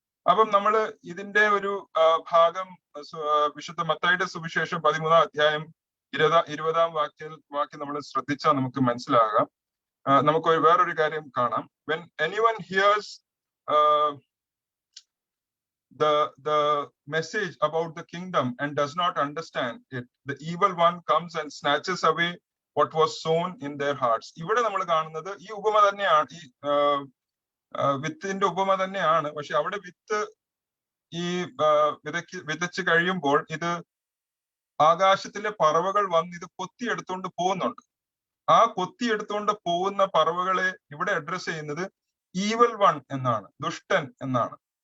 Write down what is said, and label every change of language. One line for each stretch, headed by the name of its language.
Malayalam: അപ്പം നമ്മൾ ഇതിന്റെ ഒരു ഭാഗം വിശുദ്ധ മത്തായിയുടെ സുവിശേഷം 13-ാം അധ്യായം 20-ാം വാക്യം നമ്മൾ ശ്രദ്ധിച്ചാൽ നമുക്ക് മനസ്സിലാകാം. നമുക്ക് വേറൊരു കാര്യം കാണാം.
English: when anyone hears the message about the kingdom and does not understand it, the evil one comes and snatches away what was sown in their hearts.
Malayalam: ഇവിടെ നമ്മൾ കാണുന്നത് ഈ ഉപമ തന്നെയാണ്, ഈ വിത്തിന്റെ ഉപമ തന്നെയാണ്. പക്ഷെ അവിടെ വിത്ത് ഈ വിതച്ച് കഴിയുമ്പോൾ ഇത് ആകാശത്തിലെ പറവകൾ വന്ന് ഇത് കൊത്തിയെടുത്തുകൊണ്ട് പോകുന്നുണ്ട്. ആ കൊത്തിയെടുത്തുകൊണ്ട് പോകുന്ന പറവകളെ ഇവിടെ അഡ്രസ് ചെയ്യുന്നത് ഈവൽ വൺ എന്നാണ്, ദുഷ്ടൻ എന്നാണ്.